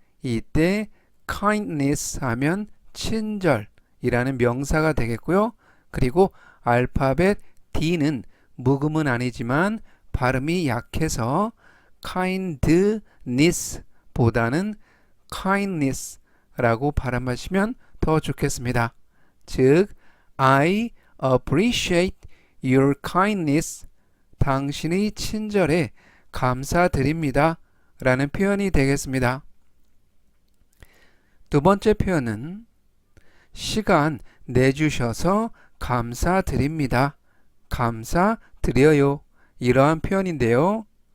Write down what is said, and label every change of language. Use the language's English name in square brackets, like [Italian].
[Korean] 이때 kindness 하면 친절이라는 명사가 되겠고요. 그리고 알파벳 D는 묵음은 아니지만 발음이 약해서 kindness 보다는 kindness 라고 발음하시면 더 좋겠습니다. 즉, [English] I appreciate your kindness. [Korean] 당신의 친절에 감사드립니다. 라는 표현이 되겠습니다. 두 번째 표현은 시간 내주셔서 감사드립니다. 감사드려요. 이러한 표현인데요.